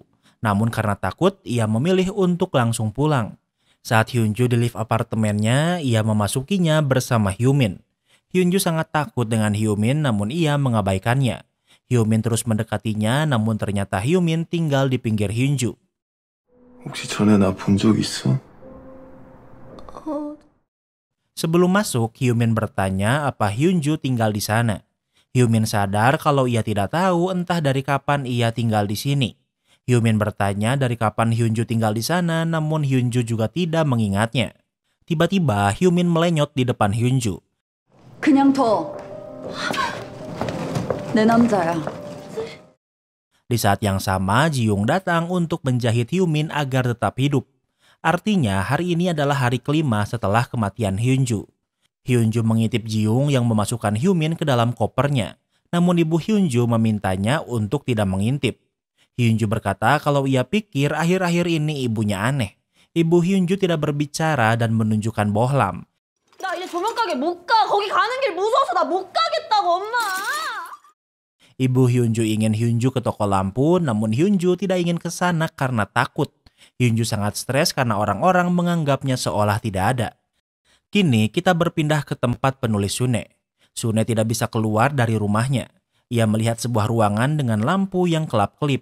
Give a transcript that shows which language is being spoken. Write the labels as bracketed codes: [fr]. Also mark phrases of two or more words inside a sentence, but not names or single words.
[id] Namun karena takut, ia memilih untuk langsung pulang. Saat Hyunju di lift apartemennya, ia memasukinya bersama Hyumin. Hyunju sangat takut dengan Hyomin namun ia mengabaikannya. Hyomin terus mendekatinya namun ternyata Hyomin tinggal di pinggir Hyunju. [ko] 혹시 전에 나 본 적 있어? [id] Sebelum masuk, Hyomin bertanya apa Hyunju tinggal di sana. Hyomin sadar kalau ia tidak tahu entah dari kapan ia tinggal di sini. Hyomin bertanya dari kapan Hyunju tinggal di sana namun Hyunju juga tidak mengingatnya. Tiba-tiba Hyomin melenyot di depan Hyunju. [ko] 그냥 둬. 내 남자야. [id] Di saat yang sama, Ji-young datang untuk menjahit Hyomin agar tetap hidup. Artinya, hari ini adalah hari kelima setelah kematian Hyunju. Hyunju mengintip Ji-young yang memasukkan Hyomin ke dalam kopernya. Namun ibu Hyunju memintanya untuk tidak mengintip. Hyunju berkata kalau ia pikir akhir-akhir ini ibunya aneh. Ibu Hyunju tidak berbicara dan menunjukkan bohlam. [ko] 나 이제 조명가게 못 가. 거기 가는 길 무서워서 나 못 가겠다고, 엄마. [id] Ibu Hyunju ingin Hyunju ke toko lampu, namun Hyunju tidak ingin ke sana karena takut. Hyunju sangat stres karena orang-orang menganggapnya seolah tidak ada. Kini kita berpindah ke tempat penulis Sune. Sune tidak bisa keluar dari rumahnya. Ia melihat sebuah ruangan dengan lampu yang kelap-kelip.